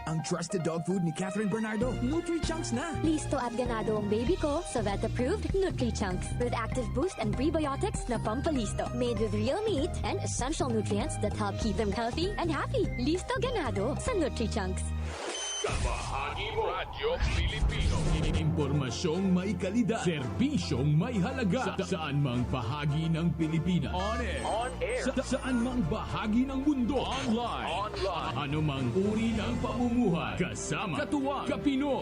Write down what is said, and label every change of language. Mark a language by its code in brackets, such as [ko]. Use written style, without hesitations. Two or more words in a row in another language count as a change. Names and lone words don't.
[en] trusted dog food ni Catherine Bernardo. [tl] Nutri-Chunks na. Listo at ganado ang baby ko sa vet-approved Nutri-Chunks [en] with active boost and prebiotics [tl] na pampalisto. [en] Made with real meat and essential nutrients that help keep them healthy and happy. [tl] Listo ganado sa Nutri-Chunks. Kabahagi mo Radyo Pilipino. Impormasyong may kalidad, serbisyong may halaga, saan mang bahagi ng Pilipinas. [en] On air. [tl] Saan mang bahagi ng mundo. Online. Anumang uri ng pamumuhay. Kasama, katuwang, kapinoy.